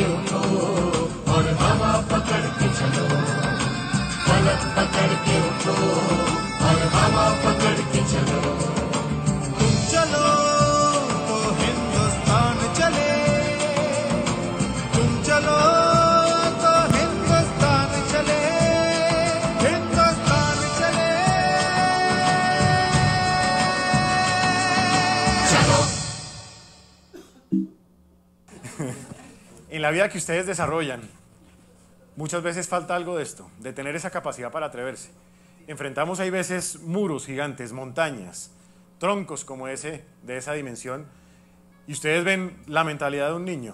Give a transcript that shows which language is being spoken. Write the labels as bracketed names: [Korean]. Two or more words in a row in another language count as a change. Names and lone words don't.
[Hindi] उठो और हवा पकड़ के चलो फलक पकड़ के उठो और हवा पकड़ के चलो तुम चलो तो हिंदुस्तान चले तुम चलो तो हिंदुस्तान चले हिंदुस्तान चले [Spanish] En la vida que ustedes desarrollan, muchas veces falta algo de esto, de tener esa capacidad para atreverse. Enfrentamos hay veces muros gigantes, montañas, troncos como ese, de esa dimensión, y ustedes ven la mentalidad de un niño.